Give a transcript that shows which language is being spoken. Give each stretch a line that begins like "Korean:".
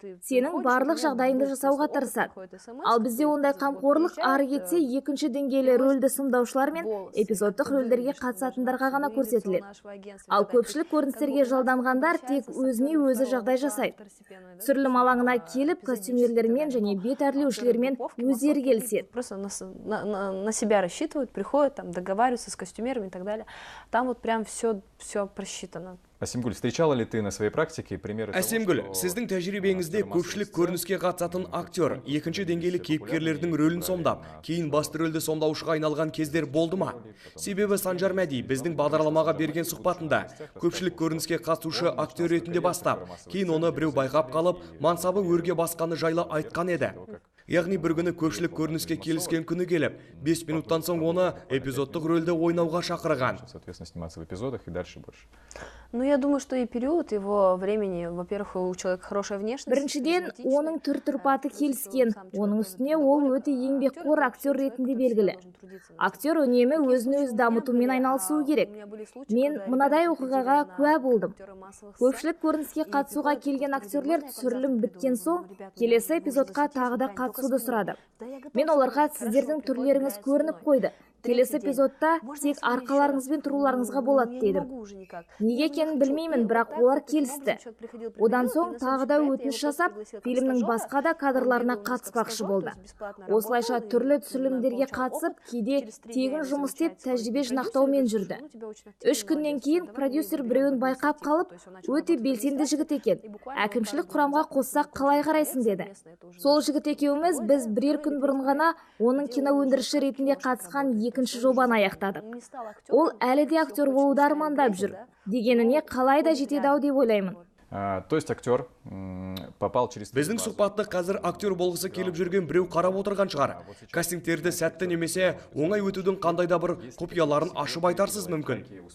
Kazakh: Сенің барлық жағдайыңды жасауға тырысады. Ал бізде ондай қамқорлық ары кетсе, екінші деңгейлі рөлді сомдаушылар мен эпизодтық рөлдерге қатысатындарға ғана көрсетіледі. Ал көпшілік көріністерге жалданғандар тек өзіне өзі жағдай жасайды. Түсірілім алаңына келіп, костюмерлермен және бет әрлеушілермен өздері келіседі.
Russian: Просто на себя рассчитывают, приходят, там, договариваются с костюмерами и так далее. Там вот прям все просчитано. Асемгүл, встречала ли ты на своей практике примеры?
Kazakh: Асемгүл, сіздің тәжірибеңізде көпшілік көрініске қатысатын актер, екінші деңгейлі кейіпкерлердің рөлін сомдап, кейін басты рөлді сомдаушыға айналған кездер болды ма? Себебі Санжар Мәди біздің бағдарламаға берген сұхбатында көпшілік көрініске қатысушы актер ретінде бастап, кейін оны біреу байқап қалып, мансабы өрге басқаны жайлы айтқан еді. Яғни бір күні көпшілік көрініске келіскен күні келіп, 5 минуттан соң оны эпизодтық рөлді ойнауға шақырған.
Russian: Соответственно, сниматься в эпизодах и дальше больше. Ну, я думаю, что и период его времени, во-первых, у человека хорошая внешность.
Kazakh: Біріншіден, оның түр-тұрпаты келіскен. Оның үстіне ол өте еңбекқор актер ретінде белгілі. Актер үнемі өзін-өз дамытумен айналысуы керек. Мен мынадай оқиғаға куә болдым. Көпшілік көрініске қатысуға келген актерлер түсірілім біткен соң, келесі эпизодқа тағы да қатысуды сұрады. Мен оларға сіздердің түрлеріңіз көрініп қойды. Келесі эпизодта тек арқаларыңызбен тұруларыңызға болады дедім. Неге екенін білмеймін, бірақ олар келісті. Одан соң тағы да өтініш жасап, фильмнің басқа да кадрларына қатыспақшы болды. Осылайша түрлі түсірілімдерге қатысып, кейде тегін жұмыс істеп тәжірибе жинақтаумен жүрді. 3 күннен кейін продюсер біреуін байқап қалып, өте белсенді жігіт екен. Әкімшілік құрамға қоссақ қалай қарайсың деді. Сол жігіт екеуміз біз бірер күн бұрын ғана оның кино өндіруші ретінде қатысқан екінші жобаны аяқтадық. Ол әлі де актер болуды армандап жүр. Дегеніне қалай да жетеді-ау деп ойлаймын.
Russian: То есть актер попал через...
Kazakh: Біздің сұхбатты қазір актер болғысы келіп жүрген біреу қарап отырған шығар. Кастингтерді сәтті немесе оңай өтудің қандай да бір құпияларын ашып айтарсыз мүмкін.